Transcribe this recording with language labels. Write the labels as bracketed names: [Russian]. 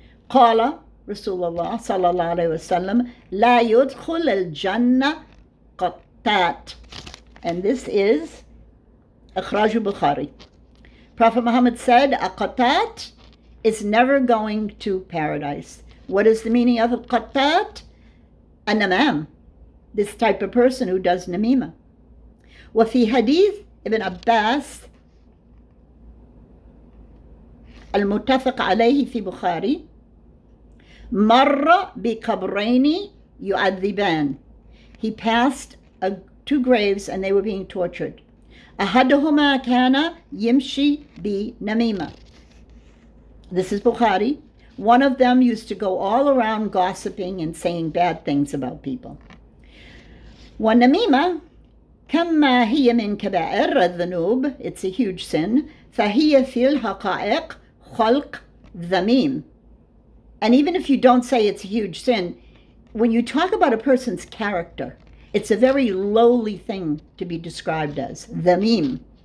[Arabic] قال رسول الله صلى الله عليه وسلم لا يدخل الجنة قطات. [English] And this is [Arabic] إخراج البخاري. [English] Prophet Muhammad said a qattat is never going to paradise. What is the meaning of a qattat? A namam. This type of person who does namima. [Arabic] وفي حديث ابن عباس المتفق عليه في بخاري مر بقبرين يعذبان. [English] He passed two graves and they were being tortured. [Arabic] أحدهما كان يمشي بنميمة. [English] This is Bukhari. One of them used to go all around gossiping and saying bad things about people. [Arabic] والنميمة كما هي من كبائر الذنوب, [English] it's a huge sin, [Arabic] فهي في الحقائق خلق ذميم. [English] And even if you don't say it's a huge sin, when you talk about a person's character, it's a very lowly thing to be described as ذميم.